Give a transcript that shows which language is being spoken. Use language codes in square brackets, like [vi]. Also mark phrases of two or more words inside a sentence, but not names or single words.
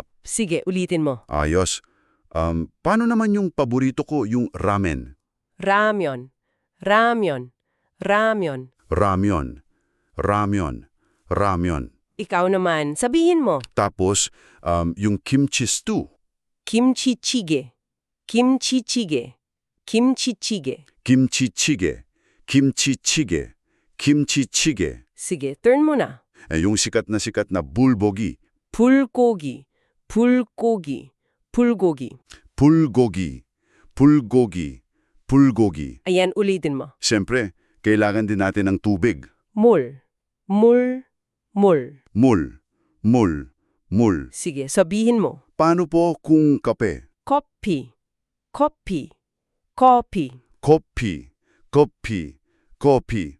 [tl] Sige, ulitin mo. Ayos. Paano naman yung paborito ko, yung ramen? [ko] 라면. 라면. 라면. 라면. 라면. 라면. [tl] Ikaw naman, sabihin mo. Tapos, yung [en] kimchi stew. [ko] 김치찌개. 김치찌개. 김치찌개. 김치찌개. 김치찌개. 김치찌개. [tl] Sige, turn mo na. Yung sikat na bulgogi. [ko] 불고기. 불고기. 불고기. 불고기. 불고기. 불고기. [tl] Ayan, ulitin mo. Siyempre, kailangan din natin ng tubig. [ko] 물. 물. 물. 물. 물. 물. [tl] Sige, sabihin mo. Paano po kung kape? [ko] 커피. 커피. 커피. 커피. 커피. 커피.